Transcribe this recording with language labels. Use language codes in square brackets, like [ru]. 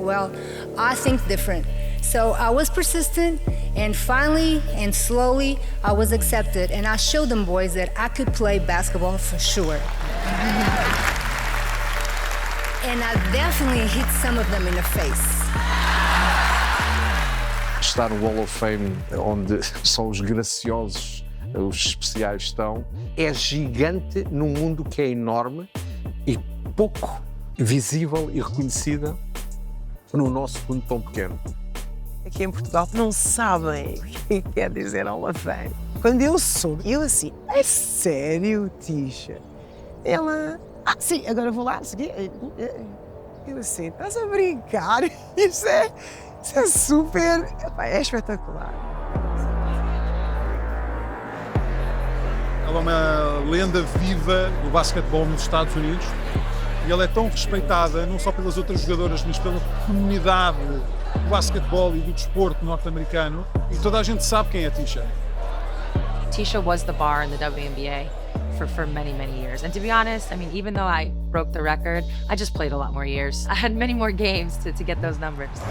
[en] Well, I think different. So I was persistent, and finally and slowly I was accepted, and I showed them boys that I could play basketball for sure. And I definitely hit some of them in the face. [pt] Estar no Hall of Fame, onde só os graciosos, os especiais estão, é gigante num mundo que é enorme e pouco visível e reconhecida no nosso mundo tão pequeno. Aqui em Portugal não sabem o que quer dizer Hall of Fame. Quando eu soube, eu assim, é sério, Tisha? Ela, sim, agora vou lá, seguir. Eu assim, estás a brincar? Isso é super, é espetacular. Ela é uma lenda viva do basquetebol nos Estados Unidos e ela é tão respeitada não só pelas outras jogadoras, mas pela comunidade do basquetebol e do desporto norte-americano, e toda a gente sabe quem é Tisha. [en] Tisha was the bar in the WNBA for many years. And to be honest, I mean, even though I broke the record, I just played a lot more years. I had many more games to get those numbers.